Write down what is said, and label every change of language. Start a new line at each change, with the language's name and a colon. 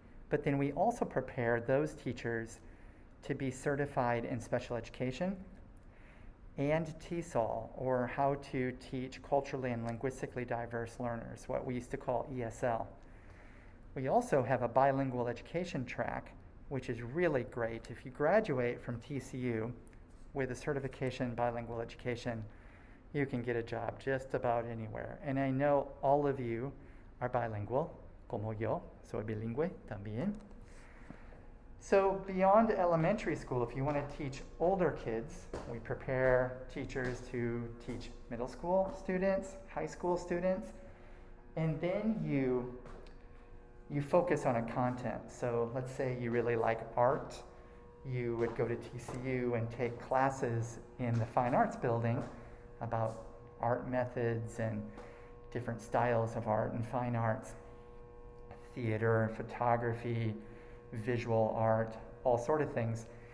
English: But then we also prepare those teachers to be certified in special education and TESOL, or how to teach culturally and linguistically diverse learners, what we used to call ESL. We also have a bilingual education track, which is really great. If you graduate from TCU with a certification in bilingual education, you can get a job just about anywhere. And I know all of you are bilingual,
Spanish: como yo, soy bilingüe también.
English: So beyond elementary school, if you want to teach older kids, we prepare teachers to teach middle school students, high school students, and then you you focus on a content. So let's say you really like art, you would go to TCU and take classes in the Fine Arts building about art methods and different styles of art and fine arts, theater, photography, visual art, all sort of things.